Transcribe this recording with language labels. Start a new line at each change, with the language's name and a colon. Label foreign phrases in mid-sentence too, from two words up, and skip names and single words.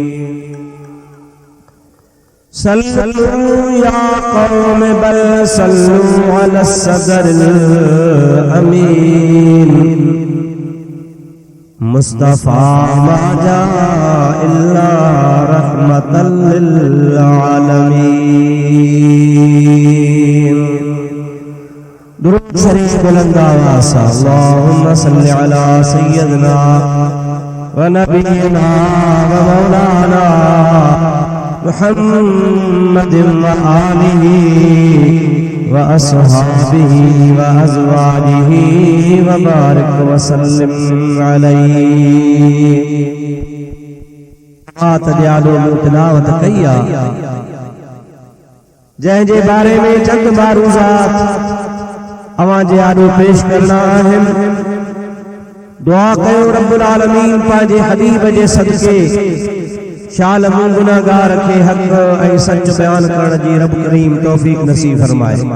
Arabic: صلوا يا قوم بل صلوا على الصدر الأمين مصطفى ما جاء إلا رحمة للعالمين
Sindhi: درود شریف بلند آواز
Arabic: اللهم صل على سيدنا ونبينا ومولانا محمد وآله وأصحابه وأزواجه وبارك وسلم عليه
Sindhi: तिलावत कया जंहिंजे बारे में चंद मारूज़ात अवां जे आॾो पेश करना आहिनि दुआ कयो
Arabic: رب العالمين
Sindhi: पांजे हबीब जे सदके शाल मूं गुनाहगार खे हक ऐं सच बयान करण जी रब करीम तौफीक नसीब फरमाए।